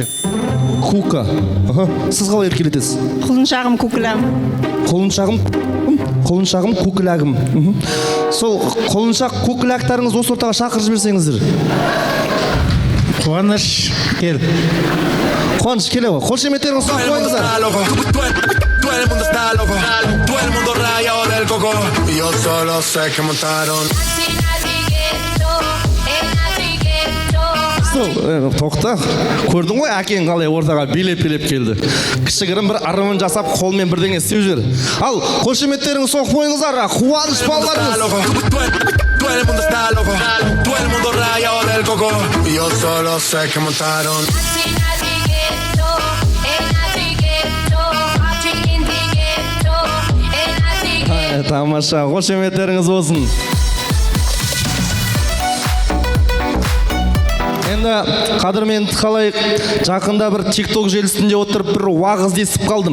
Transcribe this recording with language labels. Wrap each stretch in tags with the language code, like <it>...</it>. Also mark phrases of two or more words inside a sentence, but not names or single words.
<kk>Кука. Сіз қалай еркелетесіз? Құлыншағым, көкіләгім. Құлыншағым, көкіләгім. Сол құлыншақ, көкіләктарыңыз осы ортаға шақырып жіберсеңіздер. Қуаныш кел. Қуаныш келе ғой. Қошеметтеріңіз соқ қойыңыздар.</kk> <es>Todo el mundo está loco, todo el mundo rayado del coco. Y yo solo sé que montaron.</es> <kk>Тоқта, көрдің ғой әкең қалай ортаға билеп-билеп келді. Кішігірім бір ырымын жасап, қолмен бірдеңе істеп жүр. Ал, қошеметтеріңіз соқ қойыңыздар, қуаныш балаларыңыз.</kk> <es>Todo el mundo está loco, todo el mundo rayado del coco. Y yo solo sé que montaron.</es> <kk>Тамаша, қошеметтеріңіз болсын. Енді қадірменді қалай жақында бір тикток желісінде отырып бір уағыз естіп қалдым.</kk>